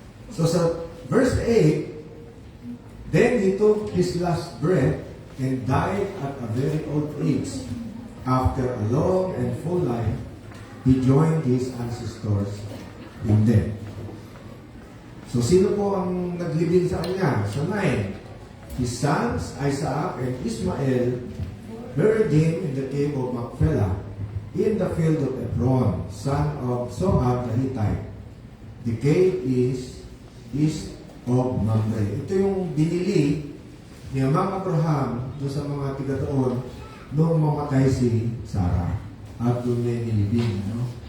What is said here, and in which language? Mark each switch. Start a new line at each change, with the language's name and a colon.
English: So sa verse 8, then he took his last breath and died at a very old age. After a long and full life, he joined his ancestors in death.
Filipino: So sino po ang naglibing sa kanya?
English: Sa 9, his sons Isaac and Ishmael buried him in the cave of Machpelah in the field of Ephron, son of Zohar the Hittite. The cave is east of Mamre.
Filipino: Ito yung binili ni Mang Abraham doon sa mga tiga doon nung mamatay si Sarah at doon niya inilibing.
English: No?